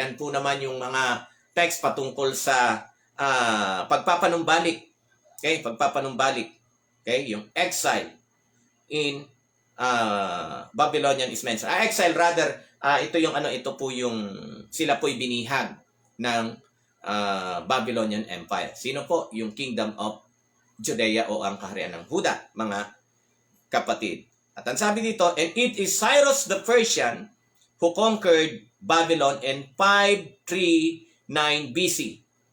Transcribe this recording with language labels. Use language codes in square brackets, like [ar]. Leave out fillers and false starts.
[tl] Yan po naman yung mga text patungkol sa pagpapanumbalik. Okay, pagpapanumbalik. [en] Okay, yung exile in Babylonian is mentioned. [tl] Exile rather, ito po yung sila po'y binihag ng Babylonian Empire. Sino po? Yung Kingdom of Judea o ang kaharian ng Huda, mga kapatid. At ang sabi dito, [en] and it is Cyrus the Persian who conquered Babylon in 539 BC.